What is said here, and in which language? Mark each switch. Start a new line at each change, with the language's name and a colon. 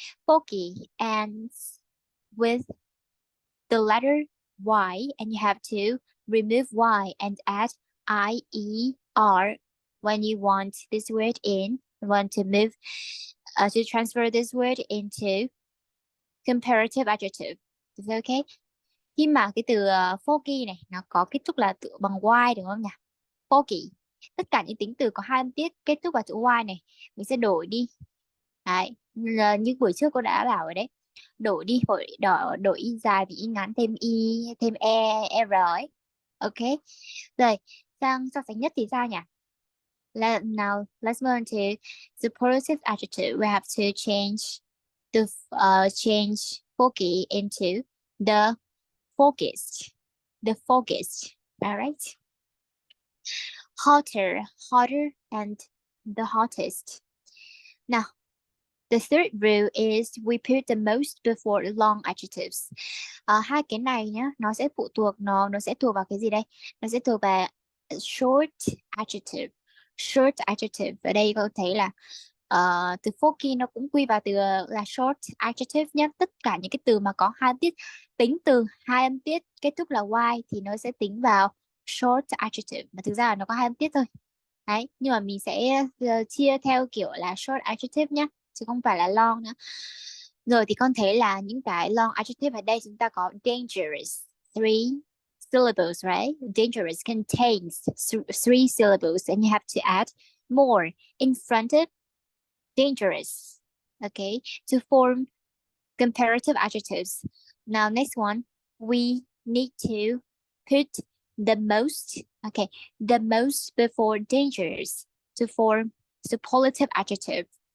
English: Foggy ends with the letter Y, and you have to remove Y and add IER when you want this word in, want to move, to transfer this word into comparative adjective. Is that okay?
Vietnamese: Khi mà cái từ foggy này nó có kết thúc là tựa bằng Y đúng không nhỉ? Foggy. Tất cả những tính từ có hai âm tiết kết thúc vào chữ Y này, mình sẽ đổi đi. Đấy, như buổi trước cô đã bảo rồi đấy. Đổi đi, đổi y dài vì y ngắn, thêm y, thêm e, r ấy. Ok. Rồi, sang so sánh nhất thì sao nhỉ?
English: Now let's move on to superlative adjective. We have to change the change foggy into the focused, the focused. All right. Hotter, hotter, and the hottest. Now, the third rule is we put the most before long adjectives.
Vietnamese: Hai cái này nhá, nó sẽ thuộc vào cái gì đây? Nó sẽ thuộc vào short adjective. Short adjective. Ở đây có thấy là từ forky nó cũng quy vào từ là short adjective nhé. Tất cả những cái từ mà có hai âm tiết, tính từ hai âm tiết kết thúc là y thì nó sẽ tính vào short adjective. Mà thực ra là nó có hai âm tiết thôi. Đấy, nhưng mà mình sẽ chia theo kiểu là short adjective nhé, chứ không phải là long nữa. Rồi thì con thấy là những cái long adjective ở đây chúng ta có dangerous,
English: three syllables, right? Dangerous contains three syllables and you have to add more in front of dangerous, okay, to form comparative adjectives. Now, next one, we need to put the most, okay, the most before dangerous to form superlative adjective.